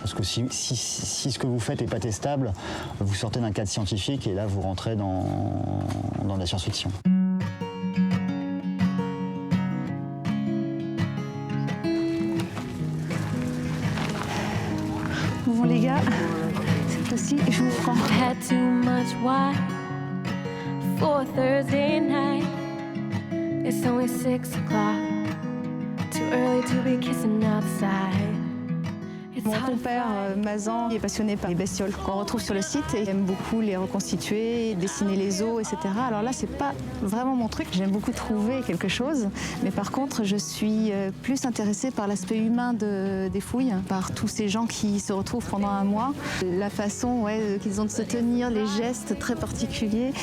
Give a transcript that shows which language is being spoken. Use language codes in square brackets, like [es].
[fr] Parce que si ce que vous faites n'est pas testable, vous sortez d'un cadre scientifique et là vous rentrez dans la science-fiction. Bon les gars, cette fois-ci, je vous prends. [en] Had too much wine for Thursday night. It's only 6 o'clock. Too early to be kissing outside. [fr] Mon compère Mazan est passionné par les bestioles qu'on retrouve sur le site et il aime beaucoup les reconstituer, dessiner les os, etc. Alors là, c'est pas vraiment mon truc. J'aime beaucoup trouver quelque chose, mais par contre, je suis plus intéressée par l'aspect humain des fouilles, par tous ces gens qui se retrouvent pendant un mois, la façon qu'ils ont de se tenir, les gestes très particuliers.